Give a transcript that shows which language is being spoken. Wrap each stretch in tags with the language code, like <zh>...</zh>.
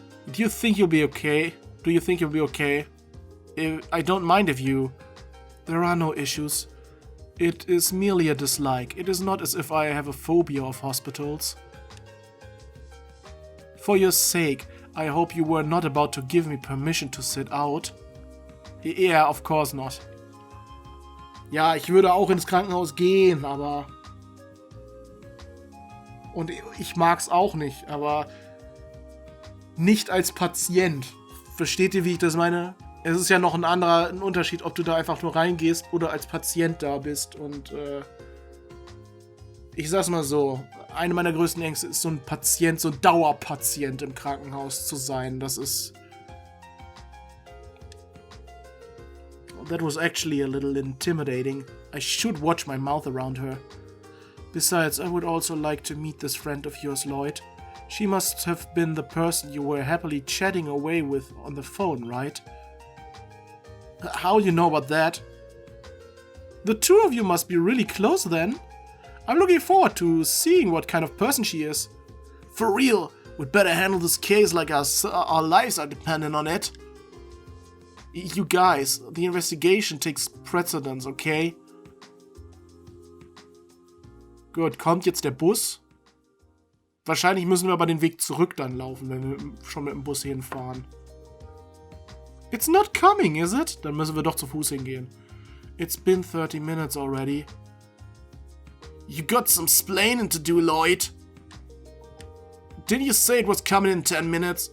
<en>Do you think you'll be okay? Do you think you'll be okay? I don't mind if you... There are no issues. It is merely a dislike. It is not as if I have a phobia of hospitals. For your sake, I hope you were not about to give me permission to sit out. Yeah, of course not.</en> <de>Ja, ich würde auch ins Krankenhaus gehen, aber... Und ich mag's auch nicht, aber Nicht als Patient. Versteht ihr, wie ich das meine? Es ist ja noch ein Unterschied, ob du da einfach nur reingehst oder als Patient da bist. Und ich sag's mal so, eine meiner größten Ängste ist, so ein Patient, so ein Dauerpatient im Krankenhaus zu sein. Das ist...</de> <en>That was actually a little intimidating. I should watch my mouth around her. Besides, I would also like to meet this friend of yours, Lloyd. She must have been the person you were happily chatting away with on the phone, right? How do you know about that? The two of you must be really close then. I'm looking forward to seeing what kind of person she is. For real, we'd better handle this case like our lives are dependent on it. You guys, the investigation takes precedence, okay?</en> <de>Gut, kommt jetzt der Bus? Wahrscheinlich müssen wir aber den Weg zurück dann laufen, wenn wir schon mit dem Bus hinfahren.</de> <en>It's not coming, is it?</en> <de>Dann müssen wir doch zu Fuß hingehen.</de> <en>It's been 30 minutes already. You got some splaining to do, Lloyd. Didn't you say it was coming in 10 minutes?</en>